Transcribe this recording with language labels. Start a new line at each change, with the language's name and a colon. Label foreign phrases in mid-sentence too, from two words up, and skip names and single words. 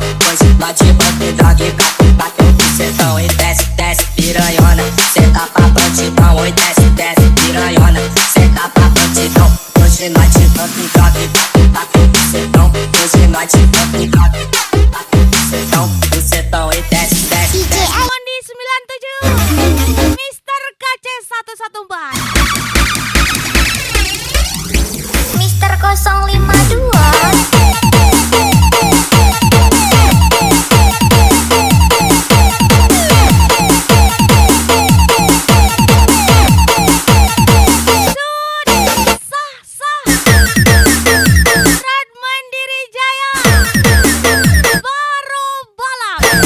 Portuguese: Hoje bate banquinho, dog bateu bucetão. E desce, desce, piranhona, senta pra bandidão. Oi, desce, desce, piranhona, senta pra bandidão. Hoje noite banquinho, dog bateu bucetão. Hoje noite banquinho, dog bateu bucetão. Bucetão, e desce, desce, desce. Mondi 97 Mister KC 114. Mister 052
Indonesian: Red Mandiri Jaya baru balap.